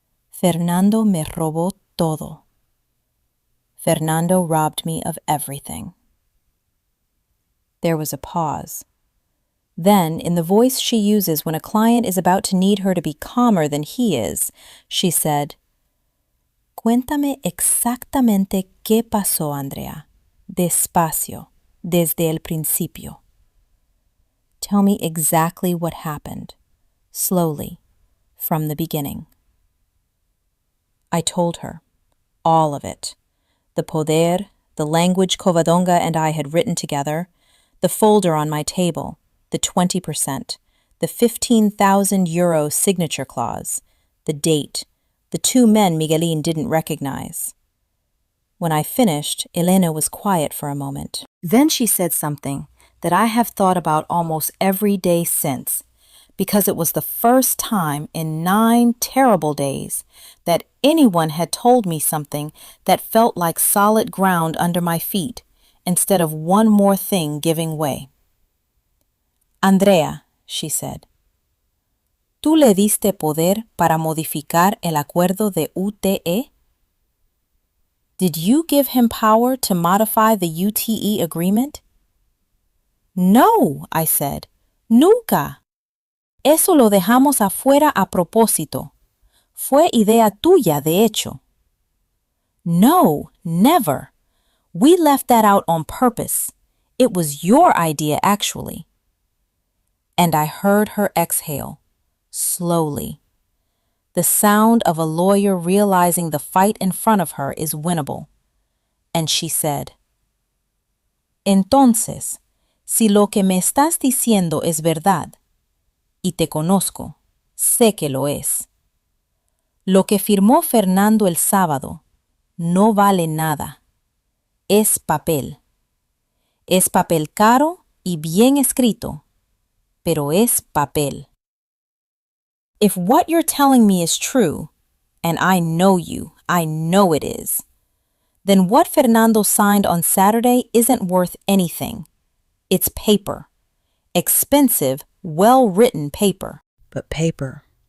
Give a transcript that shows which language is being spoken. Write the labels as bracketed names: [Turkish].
[Spanish] Fernando me robó todo. [English] Fernando robbed me of everything. There was a pause. Then, in the voice she uses when a client is about to need her to be calmer than he is, she said, [Spanish] Cuéntame exactamente qué pasó, Andrea. Despacio, desde el principio. [English] Tell me exactly what happened, slowly, from the beginning. I told her, all of it. The poder, the language Covadonga and I had written together, the folder on my table, the 20%, the 15,000 euro signature clause, the date, the 2 men Miguelín didn't recognize. When I finished, Elena was quiet for a moment. Then she said something that I have thought about almost every day since, because it was the first time in 9 terrible days that anyone had told me something that felt like solid ground under my feet, instead of one more thing giving way. [Spanish] Andrea, [English] she said, [Spanish] ¿tú le diste poder para modificar el acuerdo de UTE? [English] Did you give him power to modify the UTE agreement? No, I said, [Spanish] nunca. Eso lo dejamos afuera a propósito. Fue idea tuya, de hecho. [English] No, never. We left that out on purpose. It was your idea, actually. And I heard her exhale, slowly. The sound of a lawyer realizing the fight in front of her is winnable. And she said, [Spanish] Entonces, si lo que me estás diciendo es verdad, y te conozco, sé que lo es. Lo que firmó Fernando el sábado no vale nada. Es papel. Es papel caro y bien escrito, pero es papel. [English] If what you're telling me is true, and I know you, I know it is, then what Fernando signed on Saturday isn't worth anything. It's paper. Expensive, well-written paper. But paper.